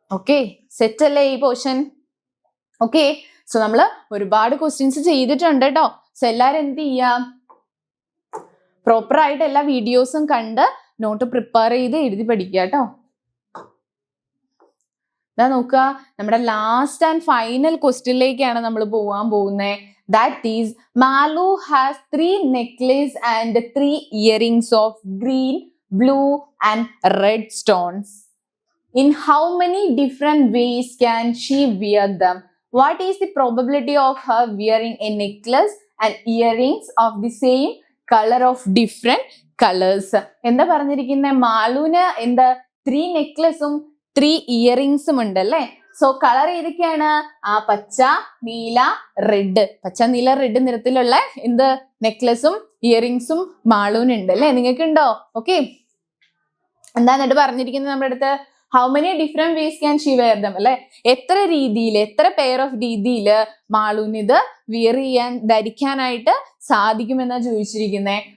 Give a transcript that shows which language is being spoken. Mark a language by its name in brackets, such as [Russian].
[Malayalam] Okay, set അല്ലേ ഈ portion. Okay, so നമ്മൾ ഒരുപാട് ക്വസ്റ്റ്യൻസ് ചെയ്തിട്ടുണ്ട് കേട്ടോ. സോ എല്ലാവരും എന്ത് ചെയ്യാം, പ്രോപ്പർ ആയിട്ട് എല്ലാ വീഡിയോസും കണ്ട് നോട്ട് പ്രിപ്പയർ ചെയ്ത് എഴുതി പഠിക്കുക കേട്ടോ. നോക്കുക, നമ്മുടെ ലാസ്റ്റ് ആൻഡ് ഫൈനൽ ക്വസ്റ്റ്യനിലേക്കാണ് നമ്മൾ പോവാൻ പോകുന്നത്. [English] That is, Malu has 3 necklaces and 3 earrings of green, blue and red stones. In how many different ways can she wear them? What is the probability of her wearing a necklace and earrings of the same color of different colors? [Malayalam] എന്താ പറഞ്ഞിരിക്കുന്നത്, മാലുവിന് എന്താ 3 നെക്ലസും 3 ഇയറിങ്സും ഉണ്ടല്ലേ. So colour ഏതൊക്കെയാണ്, പച്ച നീല red, പച്ച നീല red നിറത്തിലുള്ള എന്ത് നെക്ലസും ഇയറിങ്സും മാളുവിനുണ്ട് അല്ലേ, നിങ്ങൾക്ക് ഉണ്ടോ. ഓക്കെ, എന്താ എന്നിട്ട് പറഞ്ഞിരിക്കുന്നത് നമ്മുടെ അടുത്ത്, [English] how many different ways can she wear them [Malayalam] അല്ലെ, എത്ര രീതിയിൽ, എത്ര പെയർ ഓഫ് രീതിയിൽ മാളുവിന് ഇത് വിയർ ചെയ്യാൻ, ധരിക്കാനായിട്ട് സാധിക്കുമെന്നാ ചോദിച്ചിരിക്കുന്നത്.